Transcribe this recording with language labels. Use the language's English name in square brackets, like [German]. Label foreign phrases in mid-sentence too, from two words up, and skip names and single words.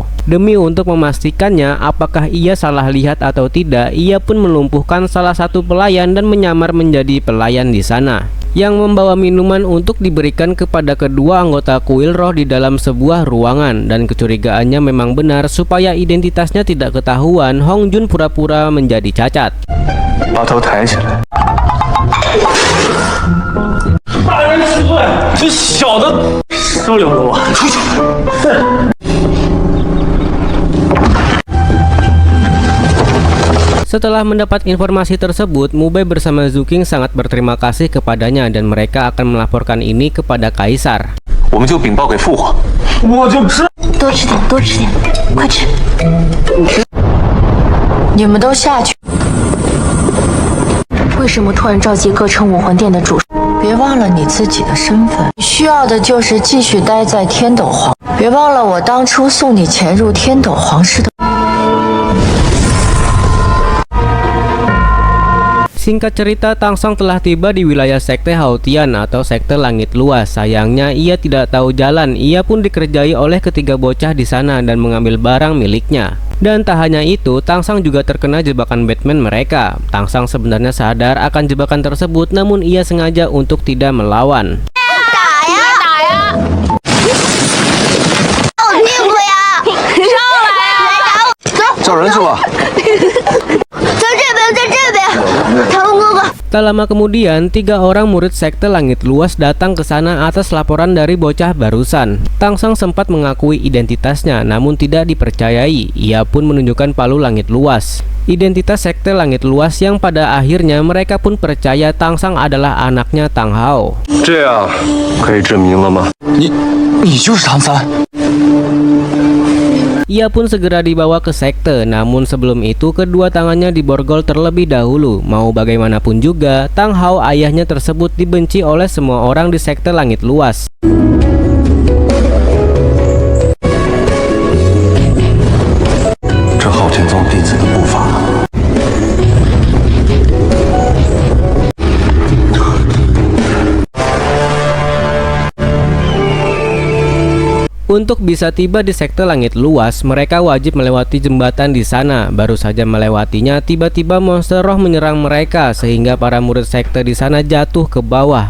[Indonesian] Demi untuk memastikannya apakah ia salah lihat atau tidak, ia pun melumpuhkan salah satu pelayan dan menyamar menjadi pelayan di sana, yang membawa minuman untuk diberikan kepada kedua anggota kuil roh di dalam sebuah ruangan. Dan kecurigaannya memang benar, supaya identitasnya tidak ketahuan, Hong Jun pura-pura menjadi cacat. [Chinese] 把头抬起来。大人吃饭，这小子收留了我，出去。 [Indonesian] Setelah mendapat informasi tersebut, Mubai bersama Zuking sangat berterima kasih kepadanya dan mereka akan melaporkan ini kepada Kaisar. [Chinese] 我们就禀报给父皇。我就知多吃点，多吃点，快吃！你们都下去。为什么突然召集各城武魂殿的主？别忘了你自己的身份，你需要的就是继续待在天斗皇。别忘了我当初送你潜入天斗皇室的。 [Indonesian] Singkat cerita, Tangsang telah tiba di wilayah sekte Haotian atau sekte langit luas. Sayangnya ia tidak tahu jalan. Ia pun dikerjai oleh ketiga bocah di sana dan mengambil barang miliknya. Dan tak hanya itu, Tangsang juga terkena jebakan Batman mereka. Tangsang sebenarnya sadar akan jebakan tersebut, namun ia sengaja untuk tidak melawan. [Chinese] 找人是吧？ [Indonesian] Tak lama kemudian, 3 orang murid sekte langit luas datang ke sana atas laporan dari bocah barusan. Tangsang sempat mengakui identitasnya, namun tidak dipercayai. Ia pun menunjukkan palu langit luas. Identitas sekte langit luas yang pada akhirnya mereka pun percaya Tangsang adalah anaknya Tang Hao. [Chinese] 这样可以证明了吗？你就是唐三。 [Indonesian] Ia pun segera dibawa ke sekte, namun sebelum itu kedua tangannya diborgol terlebih dahulu. Mau bagaimanapun juga, Tang Hao ayahnya tersebut dibenci oleh semua orang di sekte langit luas. [Chinese] 这昊天宗弟子的步伐。 [Indonesian] Untuk bisa tiba di sekte langit luas, mereka wajib melewati jembatan di sana. Baru saja melewatinya, tiba-tiba monster roh menyerang mereka sehingga para murid sekte di sana jatuh ke bawah.